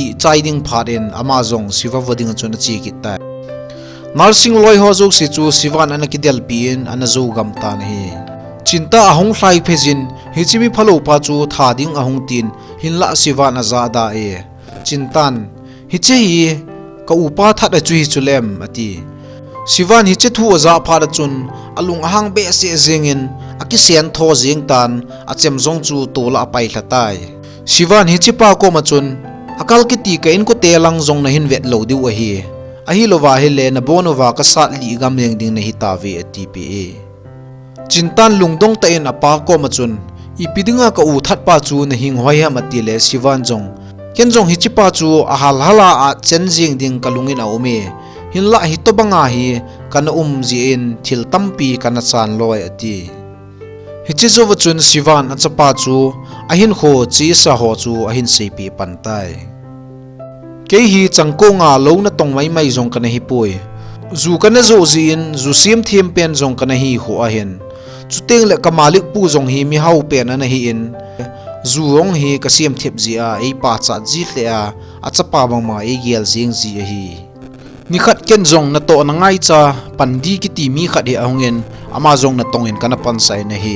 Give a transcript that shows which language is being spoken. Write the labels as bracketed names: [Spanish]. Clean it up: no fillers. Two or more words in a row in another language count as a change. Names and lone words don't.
[Thado Chin] chaiding pharin amazong siwa voding chun chi kitai narsing loi ho zo si chu siwan anakidel pin anazo gam ta nahi cinta ahong hlai phejin hichimi phalo pa chu thading ahong tin hinla siwan azada e cintan hiche hi ka upa that a chu hi chulem ati siwan hiche thu aza phara chun alung ahang be se zengin akisian tho jeng tan achem jong chu tola pai thlatai siwan hiche pa ko ma chun akal ki ti ka in ko telang jong na hin vet lo diu a hi lova hi le na bonova ka sat li gam leng ding na hi ta ve atipe cintan lungdong ta in apa ko ma chun ipidinga ka u that pa chu na hing hoi ha mati le siwan jong ken jong hichipa chu ahal hala a chen jing ding kalungin a ome hinla hi to banga hi kana ji in thil tampi kana chan loi ati hichi zo chun siwan achapa chu ahin kho chi sa ho chu ahin sepi pantai ke hi changko nga lo na tong mai jong kana hi poi zu kana zo zin zu sim thim pen jong kana hi ho a hen chuteng le kamalik pu jong hi mi hau pen ana hi in zuong hi kasiam thep zia ei pa cha ji hle a achapa bangma ei gel jing ji hi nikhat ken jong na to na ngai cha pandi ki ti mi khat hi ahungen ama jong na tongin kana pansai na hi